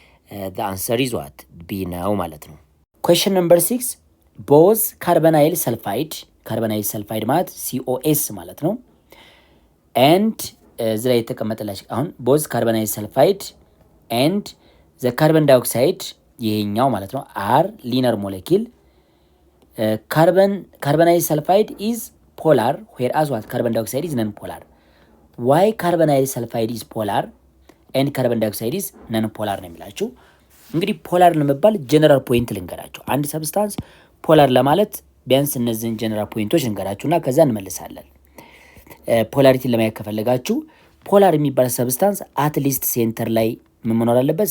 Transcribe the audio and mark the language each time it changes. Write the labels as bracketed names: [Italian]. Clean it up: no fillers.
[English] the answer is what? [Amharic] B ነው ማለት ነው። question number 6 ቦዝ ካርበናይል ሰልፋይድ ማለት COS ማለት ነው። and እዚህ ላይ የተቀመጠላችሁ አሁን ቦዝ ካርበናይል ሰልፋይድ and the carbon dioxide ይሄኛው ማለት ነው [English] are linear molecule. Carbonyl sulfide is polar whereas what carbon dioxide is non-polar. Why carbonyl sulfide is polar and carbon dioxide is non-polar [Amharic] ነው የሚላችሁ። እንግዲህ ፖላር ለመባል ጀነራል ፖይንት ልንገራችሁ። አንድ ሰብስታንስ ፖላር ለማለት ቢያንስ እነዚህን ጀነራል ፖይንቶች ልንገራችሁና ከዛ እንመልሳለን። ፖላሪቲን ለማየት ከፈለጋችሁ ፖላር የሚባል ሰብስታንስ አትሊስት ሴንተር ላይ ምን መኖር አለበት?